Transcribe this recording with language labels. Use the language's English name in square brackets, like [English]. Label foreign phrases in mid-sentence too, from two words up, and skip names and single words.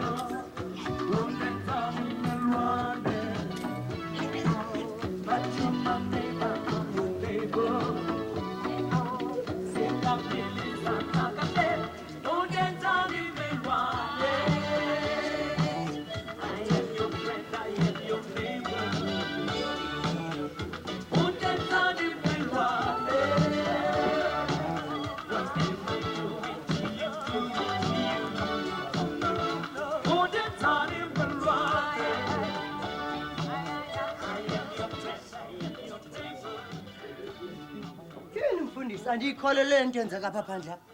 [Xhosa] Undenzani melwane? [English] But you're my neighbor, I'm your neighbor. [Xhosa] Singapilisa nakate, undenzani melwane? [English] I am your friend, I am your neighbor. [Xhosa] Undenzani melwane? Yini mfundisi andiyikholele nto yenzeka apha phandle apha.